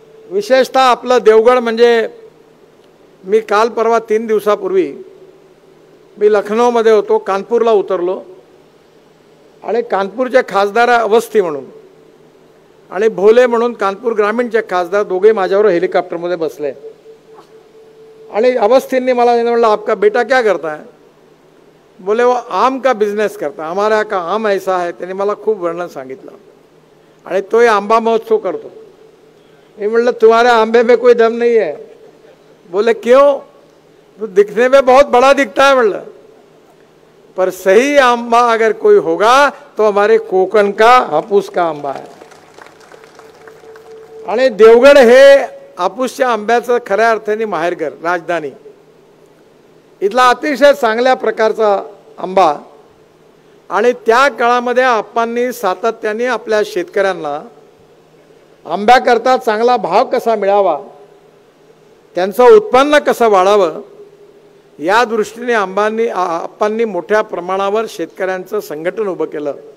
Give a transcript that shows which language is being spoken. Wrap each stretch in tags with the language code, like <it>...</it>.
<mr>विशेषतः आपलं देवगड म्हणजे, मी काल परवा 3 दिवसापूर्वी मी लखनौमध्ये होतो, कानपूरला उतरलो आणि कानपूरचे खासदार अवस्थी म्हणून आणि भोले म्हणून कानपूर ग्रामीणचे खासदार दोघे माझ्यावर हेलिकॉप्टरमध्ये बसले. आणि अवस्थींनी मला म्हणलं,</mr> <hi>आपका बेटा क्या करता है? बोले वो आम का बिजनेस करता, हमारा का आम ऐसा है.</hi> <mr>त्यांनी मला खूप वर्णन सांगितलं. आणि तोही आंबा महोत्सव करतो. मी म्हणलं,</mr> <hi>तुम्हारे आंबे में कोई दम नहीं है. बोले क्यों? तो दिखने में बहुत बड़ा दिखता है. म्हणलं, पर सही आंबा अगर कोई होगा तो हमारे कोकण का हापूस का आंबा है.</hi> <mr>आणि देवगड हे हापूसच्या आंब्याचं खऱ्या अर्थाने माहेरघर, राजधानी. इथला अतिशय चांगल्या प्रकारचा आंबा. आणि त्या काळामध्ये आप्पांनी सातत्याने आपल्या शेतकऱ्यांना आंब्याकरता चांगला भाव कसा मिळावा, त्यांचं उत्पन्न कसं वाढावं, या दृष्टीने आप्पांनी मोठ्या प्रमाणावर शेतकऱ्यांचं संघटन उभं केलं.</mr>